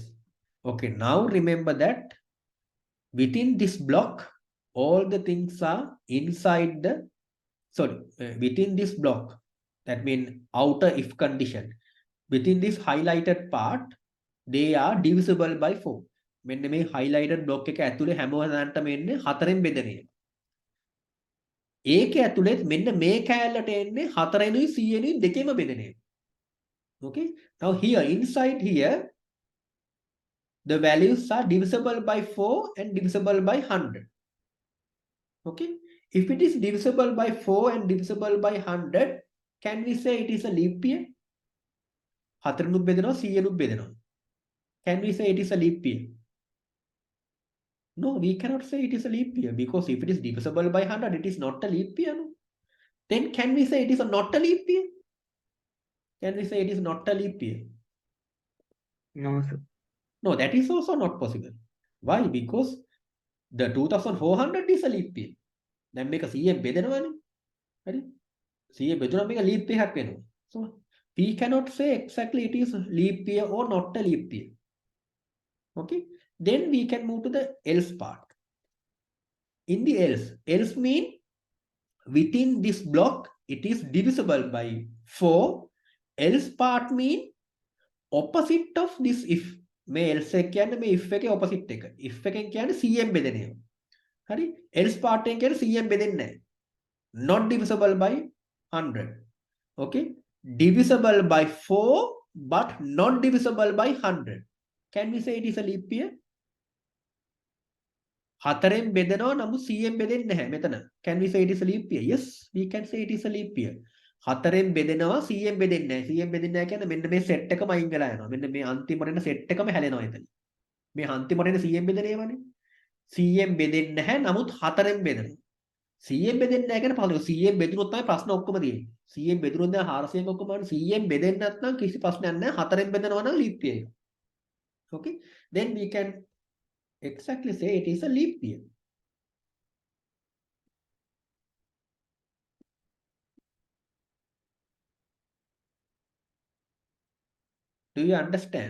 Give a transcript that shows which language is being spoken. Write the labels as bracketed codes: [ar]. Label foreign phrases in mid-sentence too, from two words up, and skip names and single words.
[en] Okay, now remember that within this block, all the things are inside the, within this block. That means outer if condition. Within this highlighted part, they are divisible by 4. [si] මෙන්න මේ [en] highlighted block [si] එක ඇතුලේ හැමෝටම එන්නේ 4ෙන් බෙදෙන එක. ඒක ඇතුලේ මෙන්න මේ කෑල්ලට එන්නේ 4ෙනුයි 100නුයි දෙකෙම බෙදෙන එක. [en] Okay, now here inside here the values are divisible by 4 and divisible by 100. Okay, if it is divisible by 4 and divisible by 100, can we say it is a leap year? [si] 4නුත් බෙදෙනවා 100නුත් බෙදෙනවා. [en] Can we say it is a leap year? No, we cannot say it is a leap year because if it is divisible by 100, it is not a leap year. No? Then can we say it is not a leap year? Can we say it is not a leap year? No, sir. No, that is also not possible. Why? Because the 2400 is a leap year. [si] දැන් මේක 100ෙන් බෙදෙනවනේ. හරි? 100 බෙදුනම මේක leap එකක් වෙනවා. [en] So we cannot say exactly it is leap year or not a leap year. Okay? Then we can move to the else part. In the else mean within this block it is divisible by 4. Else part mean opposite of this if. [si] මේ else එක කියන්නේ මේ if එකේ opposite එක. if එකෙන් කියන්නේ 100ෙන් බෙදෙන ඒවා. හරි? [en] else part [si] එකෙන් කියන්නේ 100ෙන් බෙදෙන්නේ නැහැ. [en] Not divisible by 100. Okay? Divisible by 4 but not divisible by 100. Can we say it is a leap year? [si] 4ෙන් බෙදෙනවා නමුත් 100ෙන් බෙදෙන්නේ නැහැ මෙතන. Can we say it is a leap year? Yes, we can say it is a leap year. 4ෙන් බෙදෙනවා 100ෙන් බෙදෙන්නේ නැහැ. 100ෙන් බෙදෙන්නේ නැහැ කියන්නේ මෙන්න මේ සෙට් එකම අයින් වෙලා යනවා. මෙන්න මේ අන්තිමට එන සෙට් එකම හැලෙනවා එතන. මේ අන්තිමට එන 100ෙන් බෙදෙන ඒවානේ. 100ෙන් බෙදෙන්නේ නැහැ නමුත් 4ෙන් බෙදෙනවා. 100ෙන් බෙදෙන්නේ නැහැ කියන්නේ පහළ 100ෙන් බෙදුනොත් තමයි ප්‍රශ්න ඔක්කොම තියෙන්නේ. 100ෙන් බෙදුනොත් දැන් 400ෙන් ඔක්කොම 100ෙන් බෙදෙන්නේ නැත්නම් කිසි ප්‍රශ්නයක් නැහැ. 4ෙන් බෙදනවා නම් [en] leap year. Okay, then we can exactly say it is a leap year. Do you understand?